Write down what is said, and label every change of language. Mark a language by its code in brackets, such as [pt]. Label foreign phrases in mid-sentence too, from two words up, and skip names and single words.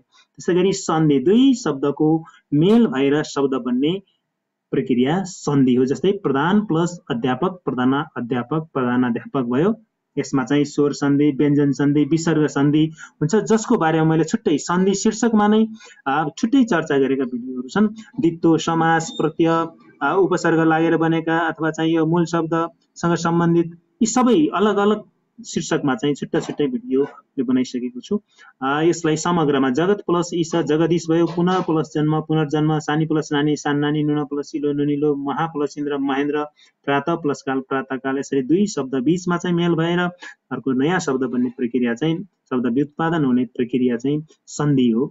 [ne] त्यसै गरी सन्धि, दुई शब्दको मेल भएर शब्द बन्ने प्रक्रिया सन्धि हो। जस्तै प्रधान प्लस अध्यापक, प्रधानाध्यापक, प्रधानाध्यापक भयो। यसमा चाहिँ स्वर सन्धि, व्यञ्जन सन्धि, विसर्ग सन्धि हुन्छ, जसको बारेमा मैले छुट्टै सन्धि शीर्षकमा नै छुट्टै चर्चा गरेका भिडियोहरू छन्। द्वित्व, समास, प्रत्यय, उपसर्ग लागेर बनेका अथवा चाहिँ यो मूल शब्दसँग सम्बन्धित यी सबै अलग अलग शीर्षकमा चाहिँ छुट्टा छुट्टै भिडियो बनाइसकेको छु। यसलाई समग्रमा जगत प्लस ईश जगदीश भयो, पुनः प्लस जन्म पुनर्जन्म, सानी प्लस नानी सान नानी, नुन प्लस इलो नुनिलो, महा प्लस इन्द्र महेन्द्र, प्रात प्लस काल प्रातःकाल, यसरी दुई शब्द बीचमा चाहिँ मेल भएर अर्को नयाँ शब्द बन्ने प्रक्रिया चाहिँ शब्द व्युत्पादन हुने प्रक्रिया चाहिँ सन्धि हो।